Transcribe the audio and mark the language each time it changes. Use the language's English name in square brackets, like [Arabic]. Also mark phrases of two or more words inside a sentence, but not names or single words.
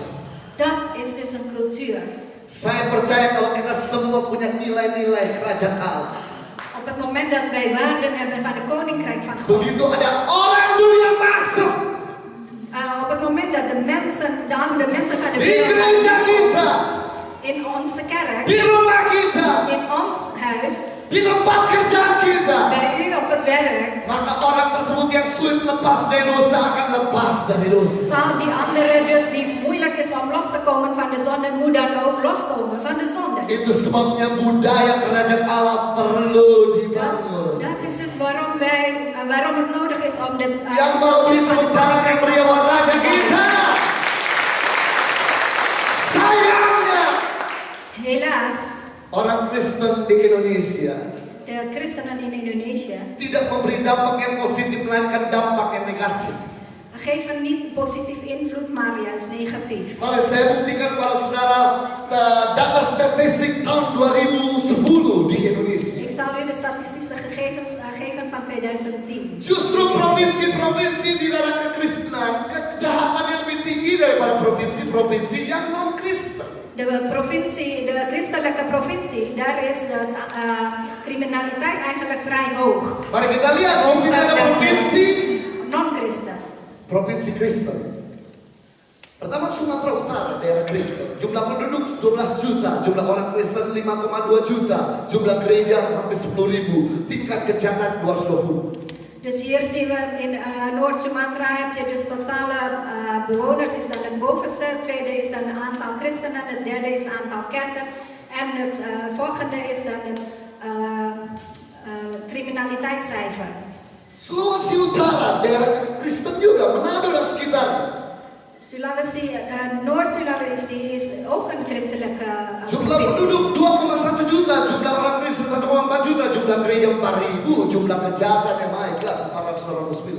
[Dutch] Dat is dus een cultuur. [Indonesian] Saya percaya kalau kita semua punya nilai-nilai kerajaan Allah. [Dutch] Op het moment dat wij waarden hebben van het koninkrijk van God. [Indonesian] Begitu ada orang dunia masuk [Dutch] Op het moment dat de andere mensen van de [Indonesian] di [Dutch] wereld [Indonesian] gereja kita, [Dutch] in onze kerk, [Indonesian] di rumah kita, [Dutch] in ons huis, [Indonesian] di tempat kerjaan kita, [Dutch] bij u op het werk, [Indonesian] maka orang tersebut yang sulit lepas dari dosa akan lepas dari dosa. [Dutch] zal die andere dus die moeilijk is om los te komen van de zonde, hoe dan ook loskomen van de zonde. [Indonesian] Itu sebabnya budaya kerajaan Allah perlu dibangun. [Dutch] Dat is dus waarom het nodig is om de [Indonesian] Yang mau beri tepuk tangan yang meriah buat raja kita. Sayangnya [Dutch] helaas, [Indonesian] orang Kristen di Indonesia [Dutch] de christenen in Indonesië [Indonesian] tidak memberi dampak yang positif, melainkan dampak yang negatif. [Dutch] geven niet positief invloed, maar juist negatief. [Indonesian] Mari saya buktikan pada saudara data statistik tahun 2010 di Indonesia. [Dutch] Ik zal u de statistische gegevens geven van 2010. [Indonesian] Justru provinsi-provinsi di daerah kekristenan kejahatannya lebih tinggi daripada provinsi-provinsi yang non-Kristen. [Dutch] De christelijke provincie, daar is de criminaliteit eigenlijk vrij hoog. [Indonesian] Mari kita lihat di sini ada provinsi [Dutch] Non-christen. [Indonesian] Kristen. Pertama Sumatera Utara, daerah Kristen. Jumlah penduduk 12 juta, jumlah orang Kristen 5,2 juta, jumlah gereja hampir 10.000, tingkat kejahatan 220. [Dutch] Dus hier zien we in Noord-Sumatra heb je dus totale bewoners is dan het bovenste, het tweede is dan het aantal christenen, het derde is het aantal kerken en het volgende is dan het criminaliteitscijfer. [Indonesian] Sulawesi Utara, daerah Kristen juga, Manado dan sekitarnya. [Dutch] Noord-Sulawesi is ook een christelijke [Indonesian] Jumlah [Dutch] provincie. [Indonesian] penduduk 2,1 juta, jumlah orang Kristen 1,4 juta, jumlah gereja 4.000, jumlah kejahatan yang naik ke 429.